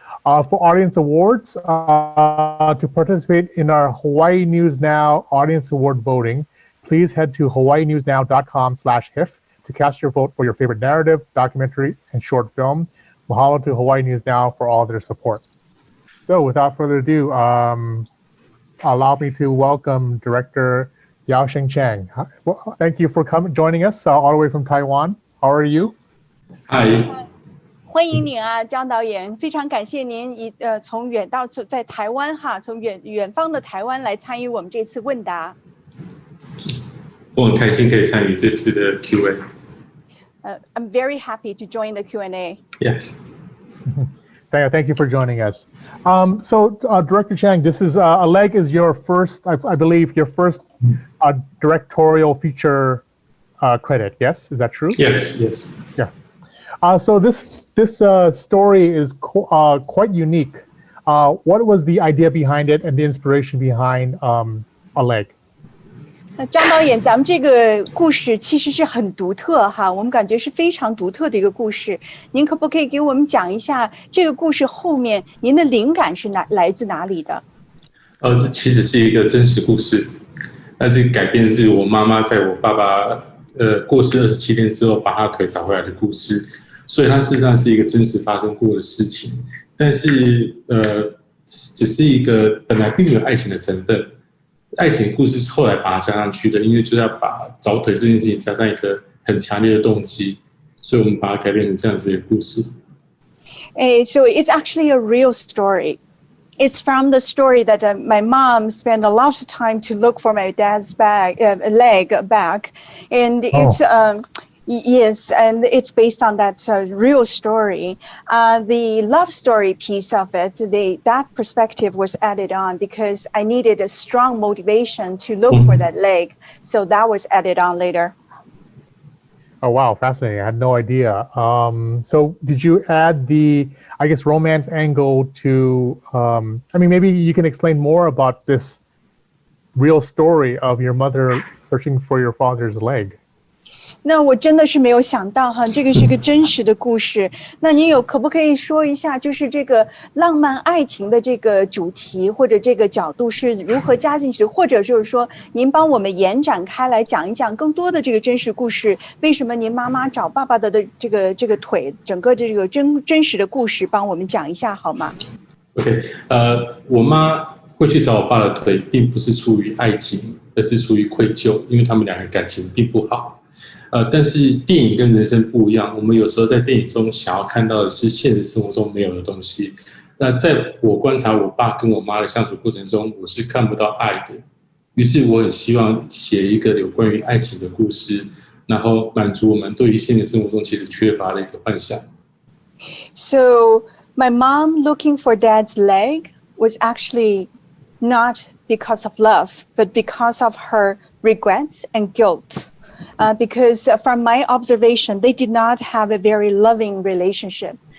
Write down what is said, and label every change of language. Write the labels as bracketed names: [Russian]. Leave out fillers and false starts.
[English] For audience awards, to participate in our Hawaii News Now Audience Award voting, please head to hawaiinewsnow.com/HIFF to cast your vote for your favorite narrative, documentary, and short film. Mahalo to Hawaii News Now for all their support. So without further ado, allow me to welcome Director Yao Sheng Chang. Thank you for joining us all the way from Taiwan. How are you? Hi. [Chinese] 欢迎您啊，江导演，非常感谢您从远到在台湾哈，从远方的台湾来参与我们这次问答。我很开心可以参与这次的 Q&A. [English] I'm very happy to join the Q&A. Yes. Thank you for joining us. So, Director Chang, this is A Leg is your first, I believe, your first directorial feature credit. Yes, is that true? Yes. Yes. Yeah. So this story is quite unique. What was the idea behind it and the inspiration behind A Leg? [Chinese] 张导演，咱们这个故事其实是很独特哈，我们感觉是非常独特的一个故事。您可不可以给我们讲一下这个故事后面您的灵感是来自哪里的？这其实是一个真实故事，但是改编是我妈妈在我爸爸过世27天之后把他腿找回来的故事，所以它事实上是一个真实发生过的事情，但是只是一个本来并没有爱情的成分。爱情故事是后来把它加上去的，因为就是要把找腿这件事情加上一个很强烈的动机，所以我们把它改编成这样子的故事。 [English] So it's actually a real story. It's from the story that my mom spent a lot of time to look for my dad's leg back, and it's yes, and it's based on that real story. The love story piece of it, that perspective was added on because I needed a strong motivation to look for that leg. So that was added on later. Oh, wow. Fascinating. I had no idea. So did you add the, I guess, romance angle to, I mean, maybe you can explain more about this real story of your mother searching for your father's leg. [Chinese] 那我真的是没有想到哈，这个是个真实的故事。那您可不可以说一下，就是这个浪漫爱情的这个主题或者这个角度是如何加进去，或者就是说，您帮我们延展开来讲一讲更多的这个真实故事。为什么您妈妈找爸爸的这个腿，整个这个真实的故事，帮我们讲一下好吗？OK， 我妈会去找我爸的腿，并不是出于爱情，而是出于愧疚，因为他们两个感情并不好。但是电影跟人生不一样，我们有时候在电影中想要看到的是现实生活中没有的东西。那在我观察我爸跟我妈的相处过程中，我是看不到爱的。于是我很希望写一个有关于爱情的故事，然后满足我们对于现实生活中其实缺乏的一个幻想。 [English] So my mom looking for dad's leg was actually not because of love, but because of her regrets and guilt. Because from my observation, they did not have a very loving relationship.